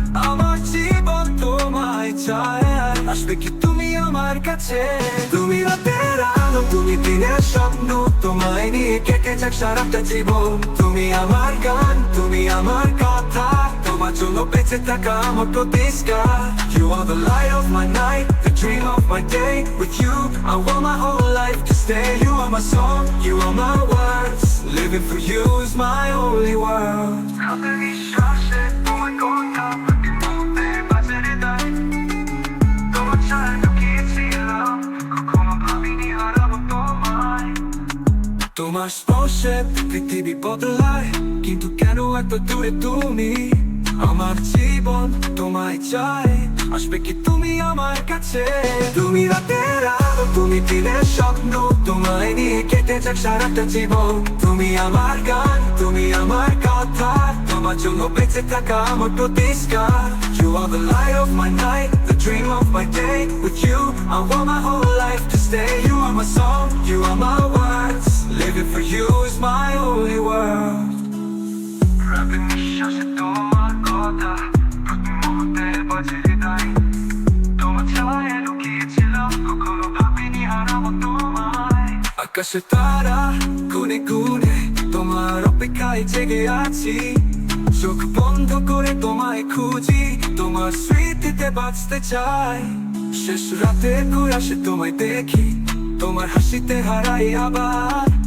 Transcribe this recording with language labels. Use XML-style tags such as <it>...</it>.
<bn>আমার জীবন তোমায় চায়, আসবে কি তুমি আমার কাছে? তুমি রাতের আলো, তুমি দিনের স্বপ্ন, তোমায় নিয়ে কেটে যাক সারাটা জীবন। তুমি আমার গান, তুমি আমার কথা, তোমার জন্য বেঁচে থাকা আমার প্রতিষ্ঠান।</bn> <en>You are the light of my night, the dream of my day. With you I want my whole life to stay. You are my song, you are my words. Living for you is my only world.</en> <bn>রাতের নিঃশ্বাসে তোমার কথা, প্রতি মুহূর্তে বাজে হৃদয়। তোমার ছায়ায় লুকিয়েছিলাম, কখনো ভাবিনি হারাবো তোমায়। তোমার স্পর্শে পৃথিবী বদলায়, কিন্তু কেন এত দূরে তুমি? আমার জীবন তোমায় চাই, আসবে কি তুমি আমার কাছে? তুমি রাতের আলো, তুমি দিনের স্বপ্ন, তোমায় নিয়ে কেটে যাক সারাটা জীবন। তুমি আমার গান, তুমি আমার কথা, তোমার জন্য বেঁচে থাকা আমার প্রতিষ্ঠান।</bn> <en>You are the light of my night, the dream of my day. With you I want my whole life to stay. You are my song, you are my words. Living for you is my only world.</en> <bn>রাতে নিঃশ্বাসে তোমার কথা প্রতি মুহূর্তে বাজে হৃদয় তোমার ছায়া লুকিয়েছিলাম কখনো ভাবিনি হারাবো তোমায় আকাশে তারা গুনে গুনে তোমার অপেক্ষায় জেগে আছি চোখ বন্ধ করে তোমায় খুঁজি তোমার স্মৃতিতে বাঁচতে চাই শেষ রাতে ঘুরাসে তোমায় দেখি তোমার হাসিতে হারাই আবার</bn>